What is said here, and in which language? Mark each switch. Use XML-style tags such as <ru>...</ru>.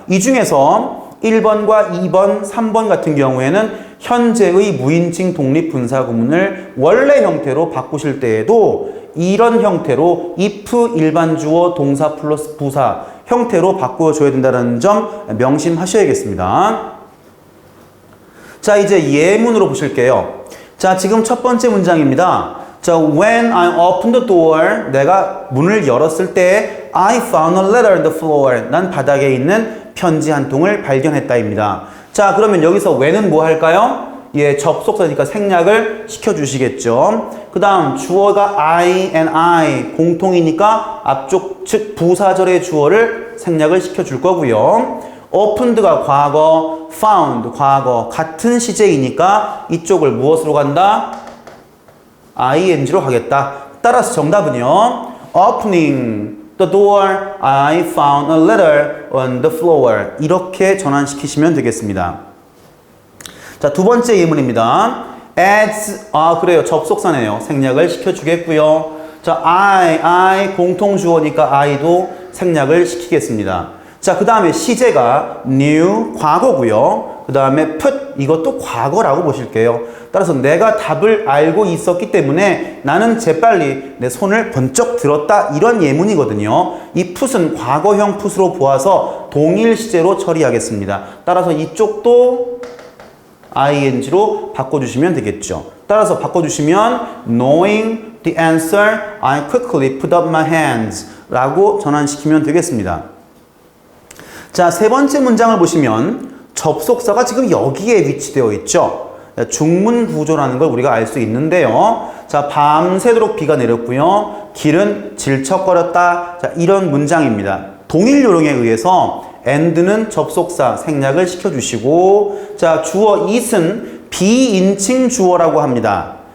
<ko>이 중에서 1번과 2번, 3번 같은 경우에는 현재의 무인칭 독립분사 구문을 원래 형태로 바꾸실 때에도 이런 형태로 if 일반 주어 동사 플러스 부사 형태로 바꾸어줘야 된다는 점 명심하셔야겠습니다. 자, 이제 예문으로 보실게요. 자, 지금 첫 번째 문장입니다.</ko> <en>자, when I opened the door,</en> <ko>내가 문을 열었을 때</ko> <en>I found a letter on the floor.</en> <ko>난 바닥에 있는 편지 한 통을 발견했다입니다. 자, 그러면 여기서 when은 뭐 할까요? 예, 접속사니까 생략을 시켜주시겠죠. 그 다음 주어가 I and I 공통이니까 앞쪽 즉 부사절의 주어를 생략을 시켜줄 거고요. opened가 과거, found 과거 같은 시제이니까 이쪽을 무엇으로 간다? ing로 가겠다. 따라서 정답은요.</ko> <en>opening the door, I found a letter on the floor.</en> <ko>이렇게 전환시키시면 되겠습니다. 자, 두 번째 예문입니다. as, 그래요. 접속사네요. 생략을 시켜주겠고요. 자, I 공통주어니까 I도 생략을 시키겠습니다. 자, 그 다음에 시제가 new, 과거고요. 그 다음에 put, 이것도 과거라고 보실게요. 따라서 내가 답을 알고 있었기 때문에 나는 재빨리 내 손을 번쩍 들었다, 이런 예문이거든요. 이 put은 과거형 put으로 보아서 동일 시제로 처리하겠습니다. 따라서 이쪽도 ing로 바꿔주시면 되겠죠. 따라서 바꿔주시면</ko> <en>knowing the answer, I quickly put up my hands</en> <ko>라고 전환시키면 되겠습니다. 자, 세 번째 문장을 보시면 접속사가 지금 여기에 위치되어 있죠. 중문 구조라는 걸 우리가 알 수 있는데요. 자, 밤새도록 비가 내렸고요. 길은 질척거렸다. 자, 이런 문장입니다. 동일 요령에 의해서 and는 접속사 생략을 시켜주시고, 자, 주어 it은 비인칭 주어라고 합니다.</ko>